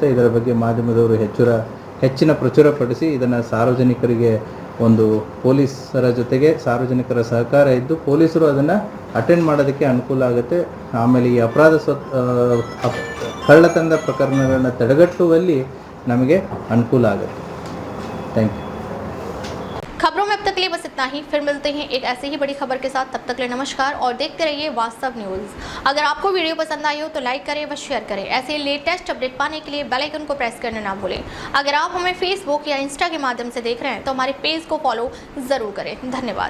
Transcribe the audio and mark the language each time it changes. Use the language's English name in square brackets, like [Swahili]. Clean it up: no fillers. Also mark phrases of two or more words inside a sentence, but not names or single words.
[Kannada] ಇದರ ಬಗ್ಗೆ ಮಾಧ್ಯಮದವರು ಹೆಚ್ಚಿನ ಪ್ರಚುರಪಡಿಸಿ ಇದನ್ನು ಸಾರ್ವಜನಿಕರಿಗೆ ಒಂದು ಪೊಲೀಸರ ಜೊತೆಗೆ ಸಾರ್ವಜನಿಕರ ಸಹಕಾರ ಇದ್ದು ಪೊಲೀಸರು ಅದನ್ನು ಅಟೆಂಡ್ ಮಾಡೋದಕ್ಕೆ ಅನುಕೂಲ ಆಗುತ್ತೆ. ಆಮೇಲೆ ಈ ಕಳ್ಳತನದ ಪ್ರಕರಣಗಳನ್ನು ತಡೆಗಟ್ಟುವಲ್ಲಿ ನಮಗೆ ಅನುಕೂಲ ಆಗುತ್ತೆ. [English] thank you. [Hindi] खबरों में अब तक के लिए बस इतना ही। फिर मिलते हैं एक ऐसे ही बड़ी खबर के साथ। तब तक के लिए नमस्कार और देखते रहिए वास्तव न्यूज। अगर आपको वीडियो पसंद आई हो तो लाइक करें व शेयर करें। ऐसे [English] latest update [Hindi] पाने के लिए [English] bell icon [Hindi] को प्रेस करना ना भूलें। अगर आप हमें फेसबुक या इंस्टा के माध्यम से देख रहे हैं तो हमारे पेज को फॉलो जरूर करें।